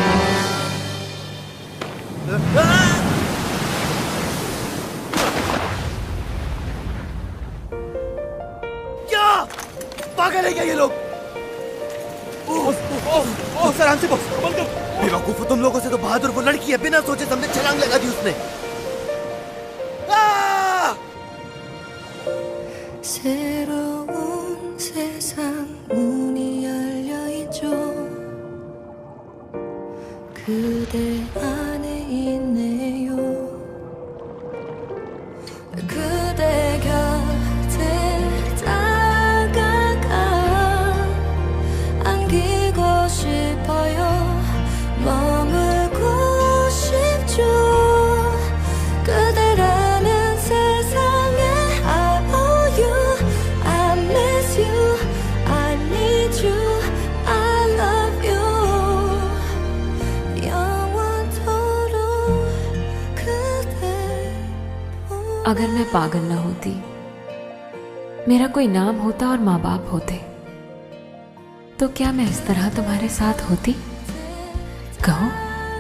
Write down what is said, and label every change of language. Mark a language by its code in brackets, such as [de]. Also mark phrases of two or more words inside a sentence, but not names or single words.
[hi] पागल है क्या ये लोग? आराम से बॉस। बेवकूफ हो तुम लोगों से। तो बहादुर वो लड़की है, बिना सोचे समझे छलांग लगा दी उसने। [ko] 새로운 세상 문이 열려 있죠. 그대 안에 있네요. 그대 곁에 싶어요. 머물고 싶죠. 그대라는 세상에 [en] I owe you, I miss you, I need you, I love you. [ko] 영원토록 그대. [hi] अगर मैं पागल ना होती, मेरा कोई नाम होता और माँ बाप होते, तो क्या मैं इस तरह तुम्हारे साथ होती? कहो।